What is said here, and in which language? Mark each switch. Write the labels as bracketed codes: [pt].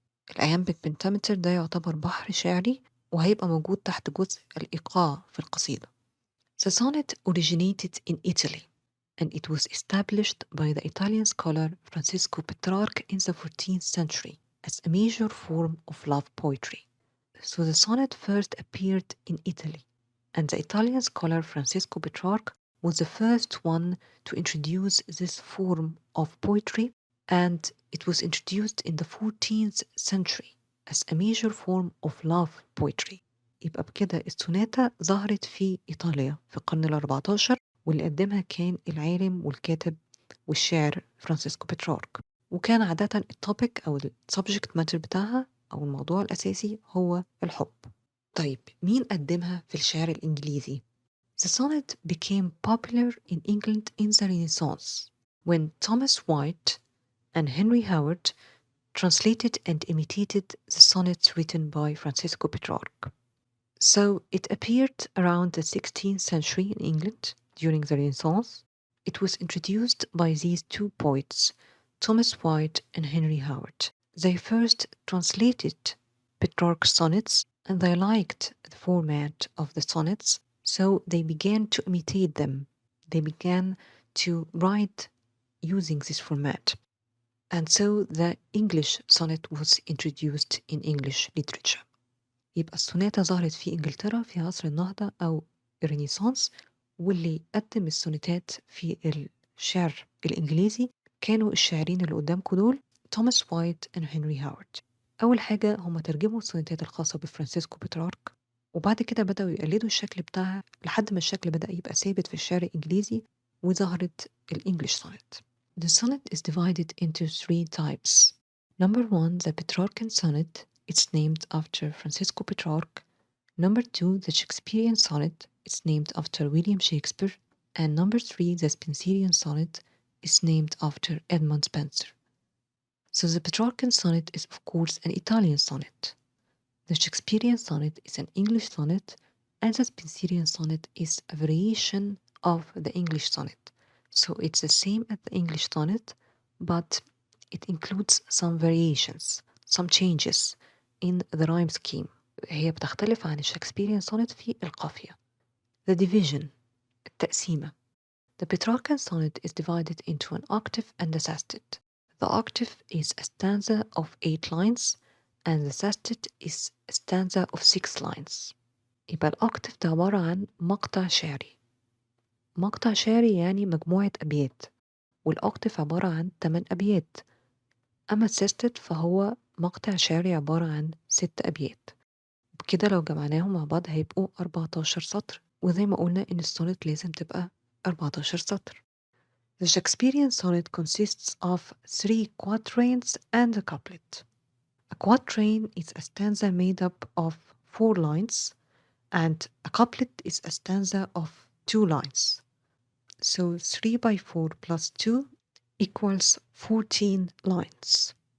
[ar] الiambic pentameter ده يعتبر بحر شعري وهيبقى موجود تحت جزء الإيقاع في القصيدة. [en] The sonnet originated in Italy, and it was established by the Italian scholar Francesco Petrarch in the 14th century as a major form of love poetry. So the sonnet first appeared in Italy, and the Italian scholar Francesco Petrarch was the first one to introduce this form of poetry, and it was introduced in the 14th century as a major form of love poetry. [ar] يبقى بكده السوناتا ظهرت في إيطاليا في القرن ال14، واللي قدمها كان العالم والكاتب والشاعر فرانسيسكو بيترارك، وكان عادة التوبيك أو السبجكت ماتر بتاعها أو الموضوع الأساسي هو الحب. طيب مين قدمها في الشعر الإنجليزي؟ [en] The sonnet became popular in England in the Renaissance when Thomas White and Henry Howard translated and imitated the sonnets written by Francesco Petrarch. So it appeared around the 16th century in England during the Renaissance. It was introduced by these two poets, Thomas White and Henry Howard. They first translated Petrarch's sonnets, and they liked the format of the sonnets, so they began to imitate them. They began to write using this format. And so the English sonnet was introduced in English literature. [ar] يبقى السوناتا ظهرت في إنجلترا في عصر النهضة أو الرينيسانس، واللي قدم السونيتات في الشعر الإنجليزي كانوا الشاعرين اللي قدامكم دول توماس وايت وهنري هاورد. أول حاجة هم ترجموا السونيتات الخاصة بفرانسيسكو بيترارك، وبعد كده بدأوا يقلدوا الشكل بتاعها لحد ما الشكل بدأ يبقى ثابت في الشعر الإنجليزي وظهرت الإنجليش سونيت. [en] The sonnet is divided into 3 types. Number 1, the Petrarchan sonnet. It's named after Francisco Petrarch. Number 2, the Shakespearean sonnet. It's named after William Shakespeare. And number 3, the Spencerian sonnet is named after Edmund Spenser. So the Petrarchan sonnet is of course an Italian sonnet. The Shakespearean sonnet is an English sonnet, and the Spencerian sonnet is a variation of the English sonnet. So it's the same as the English sonnet, but it includes some variations, some changes in the rhyme scheme. [ar] هي بتختلف عن الشكسبيريان sonnet في القافية. [en] The division, التقسيمة. The Petrarchan sonnet is divided into an octave and a sestet. The octave is a stanza of 8 lines, and the sestet is a stanza of 6 lines. [ar] يبقى الأوكتاف ده عبارة عن مقطع شعري. مقطع شعري يعني مجموعة أبيات، والأوكتاف عبارة عن 8 أبيات. أما السيستت فهو مقطع شعري عبارة عن 6 أبيات. بكده لو جمعناهم مع بعض هيبقوا 14 سطر، وزي ما قلنا إن السونت لازم تبقى 14 سطر. [en] The Shakespearean sonnet consists of 3 quatrains and a couplet. A quatrain is a stanza made up of 4 lines, and a couplet is a stanza of 2 lines. So 3 by 4 plus 2 equals 14 lines.